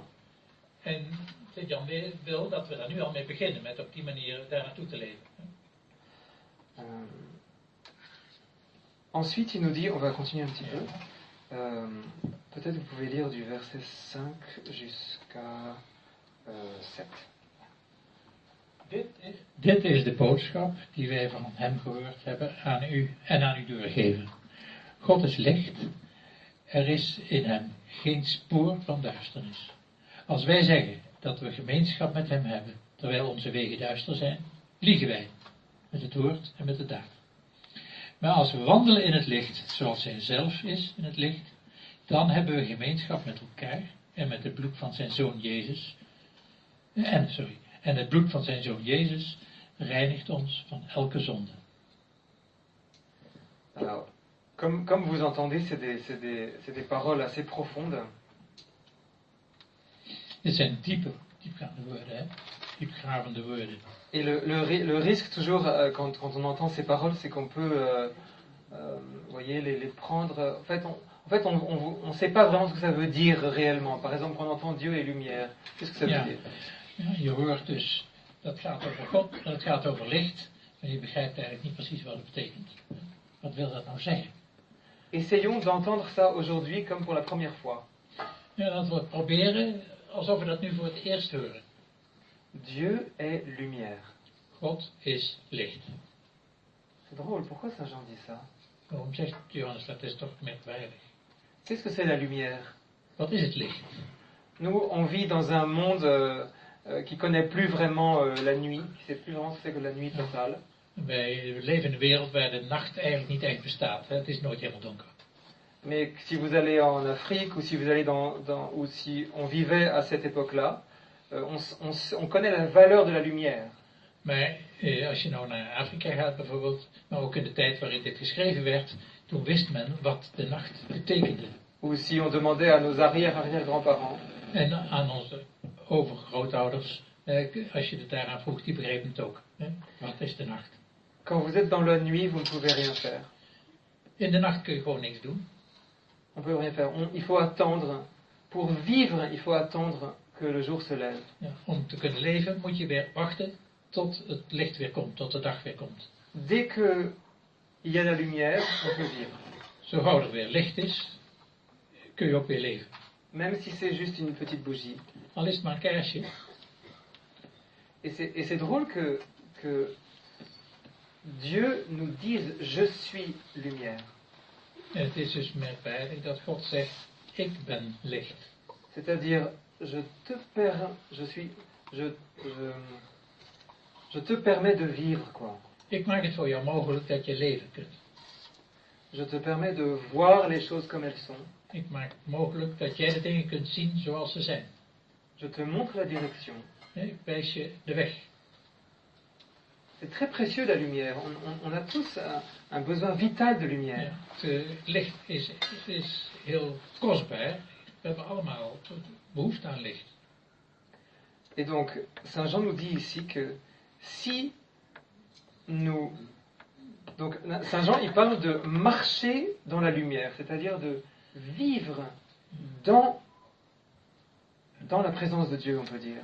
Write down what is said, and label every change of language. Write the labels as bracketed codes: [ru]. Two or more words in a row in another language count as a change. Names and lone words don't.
[nl] En Sint-Jan wil dat we daar nu al mee beginnen, met op die manier daar naartoe te leven. [fr] Ensuite, il nous dit, on va continuer un petit peu. Peut-être vous pouvez lire du verset 5 jusqu'à 7. [nl] Dit is de boodschap die wij van hem gehoord hebben aan u en aan u doorgeven. God is licht. Er is in hem geen spoor van duisternis. Als wij zeggen dat we gemeenschap met hem hebben, terwijl onze wegen duister zijn, liegen wij met het woord en met de daad. Maar als we wandelen in het licht, zoals hij zelf is in het licht, dan hebben we gemeenschap met elkaar en met het bloed van zijn zoon Jezus. En het bloed van zijn zoon Jezus reinigt ons van elke zonde. [fr] Alors, comme vous entendez, c'est des paroles assez profondes. [nl] Dit zijn diepgaande woorden, hè? Diepgravende woorden. [fr] Et le risque toujours, quand on entend ces paroles, c'est qu'on peut, vous voyez, les prendre. En fait, on ne sait pas vraiment ce que ça veut dire réellement. Par exemple, quand on entend Dieu et lumière, qu'est-ce que ça veut dire? [nl] Ja, je hoort dus, dat gaat over God, dat gaat over licht, maar je begrijpt eigenlijk niet precies wat het betekent. Wat wil dat nou zeggen? [fr] Essayons d'entendre ça aujourd'hui comme pour la première fois. [nl] Ja, laten we het proberen alsof we dat nu voor het eerst horen. [fr] Dieu est lumière. [nl] God is licht. [fr] C'est drôle, pourquoi Saint Jean dit ça? [nl] Waarom zegt Johannes dat? Is toch merkwaardig? [fr] Qu'est-ce que c'est la lumière? [nl] Wat is het licht? [fr] Nous, on vit dans un monde qui connaît plus vraiment la nuit, qui sait plus vraiment ce que c'est que la nuit totale. [nl] Wij leven in een wereld waar de nacht eigenlijk niet echt bestaat. Hè? Het is nooit helemaal donker. [fr] Mais si vous allez en Afrique ou si vous allez ou si on vivait à cette époque-là, on connaît la valeur de la lumière. [nl] Maar als je nou naar Afrika gaat bijvoorbeeld, maar ook in de tijd waarin dit geschreven werd, toen wist men wat de nacht betekende. [fr] Ou si on demandait à nos arrière-grands-parents. [nl] En aan onze overgrootouders, als je het daaraan vroeg, die begrepen het ook. Hè? Wat is de nacht? [fr] Quand vous êtes dans la nuit, vous ne pouvez rien faire. [nl] In de nacht kun je gewoon niks doen. [fr] On peut rien faire. Il faut attendre. Pour vivre, il faut attendre que le jour se lève. [nl] Ja, om te kunnen leven moet je weer wachten tot het licht weer komt, tot de dag weer komt. [fr] Dès que il y a la lumière, on peut vivre. [nl] Zo gauw er weer licht is, kun je ook weer leven. [fr] Même si c'est juste une petite bougie. [nl] Al is het maar een kaarsje. [fr] Et c'est drôle que Dieu nous dise je suis lumière. [nl] En het is dus merkwaardig dat God zegt, ik ben licht. [fr] C'est-à-dire, je te permets de vivre, quoi. [nl] Ik maak het voor jou mogelijk dat je leven kunt. [fr] Je te permets de voir les choses comme elles sont. [nl] Ik maak het mogelijk dat jij de dingen kunt zien zoals ze zijn. [fr] Je te montre la direction. [nl] Ik wijs je de weg. [fr] C'est très précieux la lumière. On a tous un besoin vital de lumière. [nl] Ja, het licht is heel kostbaar. We hebben allemaal behoefte aan licht. [fr] Et donc, Saint Jean nous dit ici que si nous... Donc, Saint Jean, il parle de marcher dans la lumière, c'est-à-dire de vivre dans la présence de Dieu, on peut dire.